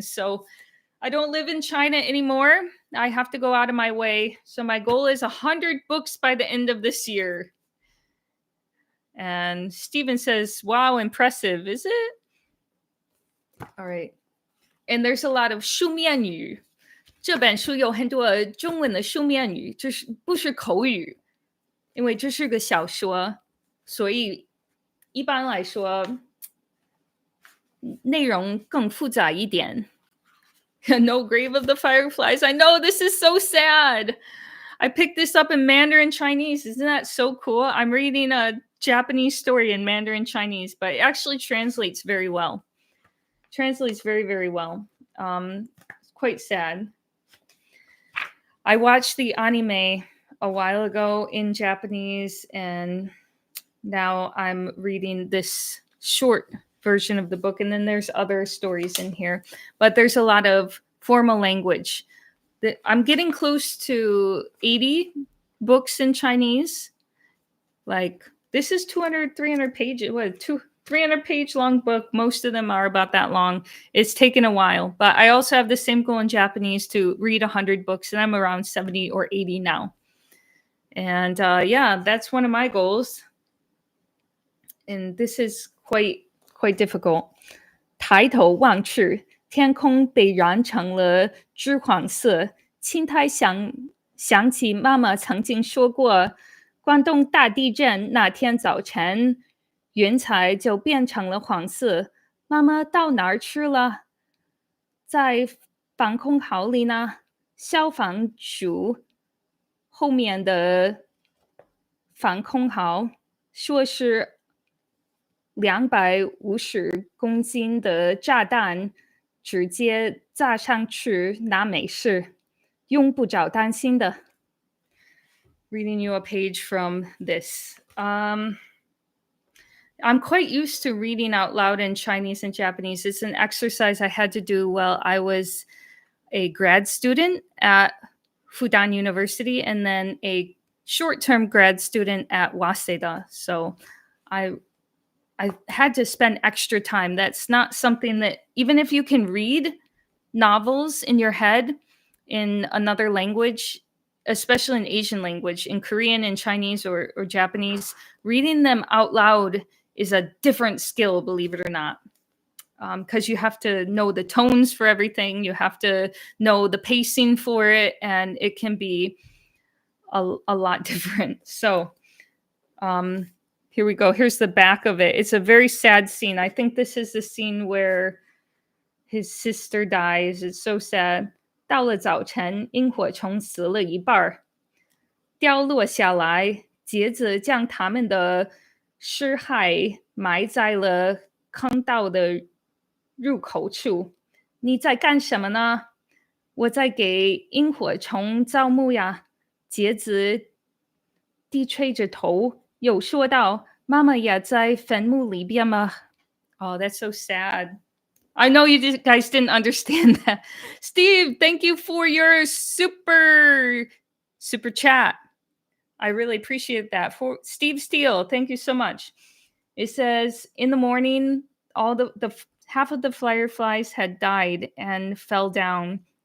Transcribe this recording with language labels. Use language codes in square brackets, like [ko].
[en] So I don't live in China anymore. I have to go out of my way. So my goal is 100 books by the end of this year. And Steven says, wow, impressive, is it? All right. And there's a lot of 书面语。 [zh] 这本书有很多中文的书面语，就是不是口语，因为这是个小说，所以一般来说内容更复杂一点。 [en] No Grave of the Fireflies. I know, this is so sad. I picked this up in Mandarin Chinese. Isn't that so cool? I'm reading a Japanese story in Mandarin Chinese, but it actually translates very well. Translates very, very well. It's quite sad. I watched the anime a while ago in Japanese, and now I'm reading this short version of the book, and then there's other stories in here, but there's a lot of formal language. I'm getting close to 80 books in Chinese. Like, this is 200, 300 pages. 300 page long book. Most of them are about that long. It's taken a while, but I also have the same goal in Japanese to read 100 books, and I'm around 70 or 80 now. And yeah, that's one of my goals. And this is quite difficult. [zh] 抬头望去，天空被染成了橘黄色。青苔想起妈妈曾经说过，关东大地震那天早晨，云彩就变成了黄色。妈妈到哪儿去了？在防空壕里呢。消防署后面的防空壕说是250公斤的炸弹直接炸上去，那没事，用不着担心的。 [en] Reading you a page from this. I'm quite used to reading out loud in Chinese and Japanese. It's an exercise I had to do while I was a grad student at Fudan University and then a short-term grad student at Waseda. So I had to spend extra time. That's not something that, even if you can read novels in your head in another language, especially in Asian language, in Korean and Chinese or Japanese, reading them out loud is a different skill, believe it or not. Because you have to know the tones for everything. You have to know the pacing for it. And it can be a lot different. So here we go. Here's the back of it. It's a very sad scene. I think this is the scene where his sister dies. It's so sad. [zh] 到了早晨，萤火虫死了一半，掉落下来，接着将他们的尸骸埋在了坑道的入口处。你在干什么呢？我在给萤火虫造墓呀。接着低垂着头，又说道：“妈妈也在坟墓里边吗？” [en] Oh, that's so sad. I know you guys didn't understand that. Steve, thank you for your super chat. I really appreciate that. For Steve Steele, thank you so much. It says, in the morning, all the half of the fireflies had died and fell down.